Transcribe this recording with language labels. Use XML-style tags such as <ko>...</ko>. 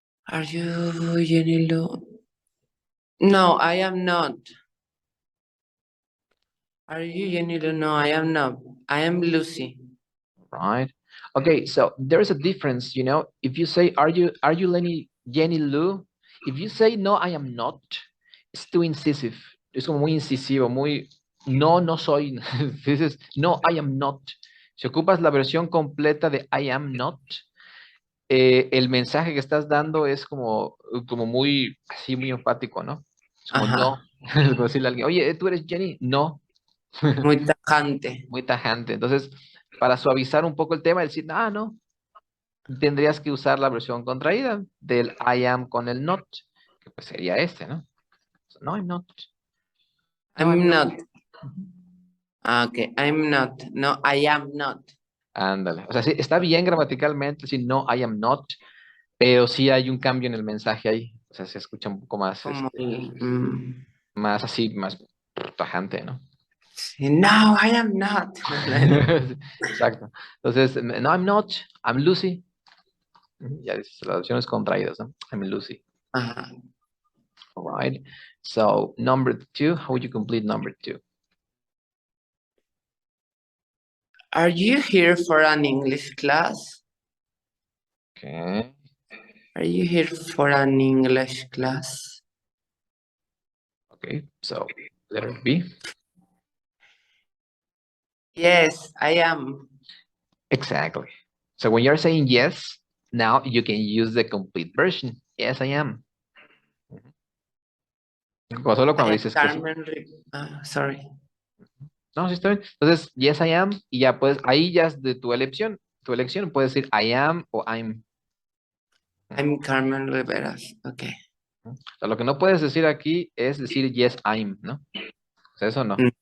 <en>Are you Jenny Lu? No, I am not. Are you Jenny Lu? No, I am not. I am Lucy. Right. Okay, so there's a difference, if you say, are you Jenny Lou? If you say, no, I am not, it's too incisive.</en> <es>Es como muy incisivo, no soy.</es> <en>This is, no, I am not.</en> <es>Si ocupas la versión completa de</es> <en>I am not,</en> <es>el mensaje que estás dando es como muy, así, muy enfático, ¿no? Es como, no. Es como decirle a alguien, oye, ¿tú eres Jenny? No. Muy tajante. Muy tajante. Entonces, para suavizar un poco el tema, decir, no, tendrías que usar la versión contraída del I am con el not, que pues sería este, ¿no?</es> <en>No, I'm not. No, I'm not. Okay, I'm not. No, I am not.</en> <es>Ándale. O sea, sí, está bien gramaticalmente decir no,</es> <en>I am not,</en> <es>pero sí hay un cambio en el mensaje ahí. O sea, se escucha un poco más, Como más así, más tajante, ¿no?</es> <en>No, I am not.</en> <es>Exacto. Entonces, no,</es> <en>I'm not. I'm Lucy.</en> <es>Ya dices, las opciones contraídas, ¿no?</es> <en>I'm Lucy. All right. So number 2, how would you complete number 2? Are you here for an English class? Okay. Are you here for an English class? Okay, so letter B. Yes, I am. Exactly. So when you're saying yes, now you can use the complete version. Yes, I am.</en> <es>Solo cuando dices que sí.</es> <en>Sorry.</en> <es>No, sí está bien. Entonces,</es> <en>yes, I am.</en> <es>Y ya puedes, ahí ya es de tu elección. Tu elección puedes decir I am o I'm.</es> <en>I'm Carmen Rivera. Okay.</en> <es>O sea, lo que no puedes decir aquí es decir</es> <en>yes, I'm,</en> <es>¿no? O sea, eso no.</es>